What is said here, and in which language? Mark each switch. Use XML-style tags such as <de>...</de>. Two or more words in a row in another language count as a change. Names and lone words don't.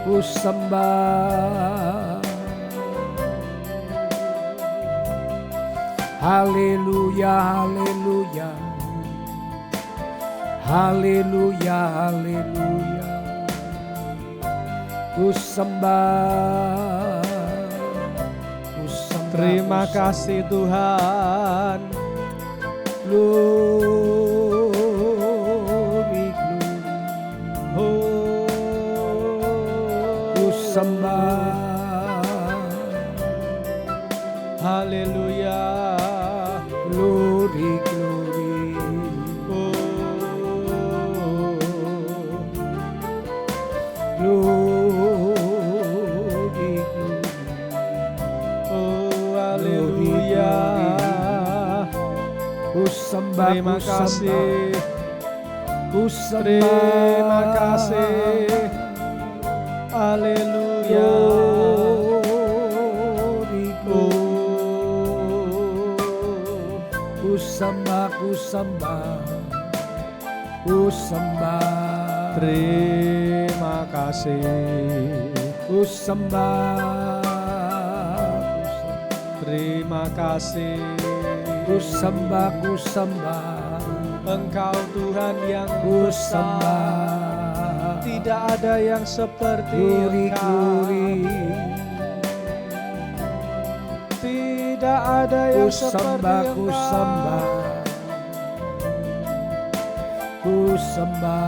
<id>Ku sembah. Haleluya, haleluya. Haleluya, haleluya. Ku sembah. Ku sembah. Terima ku kasih Tuhan.</id> <en>Glory, glory. Oh,</en> <id>Ku sembah. haleluya.</id> <en>Glory, glory. Oh, Glory, glory.</en> <id>oh, haleluya. Ku sembah, Terima ku sembah. kasih. Ku sembah. Terima kasih. Haleluya.</id> <en>Glory, glory.</en> <id>Ku sembah, ku sembah. Ku sembah. Terima kasih. Ku sembah. Terima kasih. Ku sembah, ku sembah. Engkau Tuhan yang Ku besar. sembah. Tidak ada yang seperti</id> <en>Glory,</en> <id>Engkau.</id> <en>glory.</en> <id>Tidak ada Ku yang seperti sembah, ku Engkau. sembah. Ku sembah.</id>